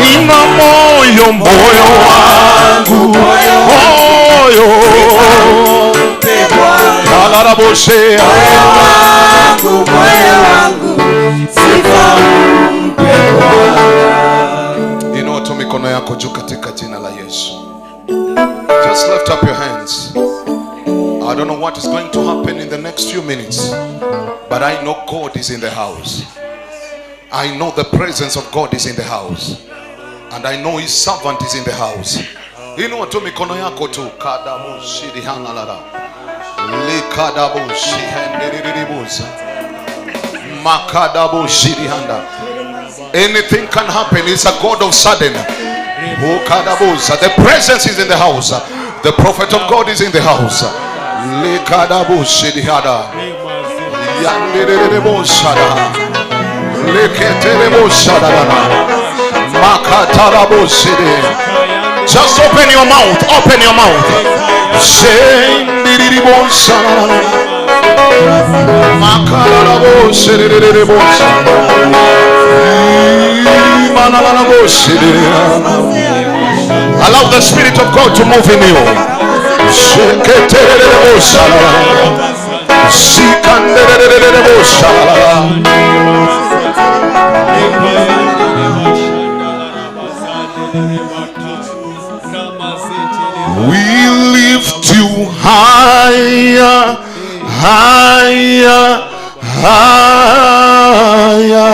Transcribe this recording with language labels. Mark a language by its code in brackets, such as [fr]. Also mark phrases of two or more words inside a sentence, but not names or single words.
[sw] Inua moyo wangu, moyo Kalaraboshe. Moyo wangu sifa mupe Bwana. Inua tu mikono yako juu katika jina la Yesu. [en] Just lift up your hands. I don't know what is going to happen in the next few minutes, but I know God is in the house. I know the presence of God is in the house, and I know his servant is in the house. [sw] Inua tu mikono yako tu. Kadamu shidi hanalala. Likadabu shihendiriribuza. Makadabu shidi handa. [en] Anything can happen. It's a God of sudden. The presence is in the house. The prophet of God is in the house. Likadabu shidi hada. Yandiriribu shada. Leketerebo shadadana. Makatarabo shidi. Just open your mouth. Open your mouth. Shendiriribo shadadana. Makarabo shidiribo shadadana. Manalabo shidiribo. Allow the Spirit of God to move in you. Sheketerebo shadadana. Sikanderebo shadadana. We lift you higher, higher, higher.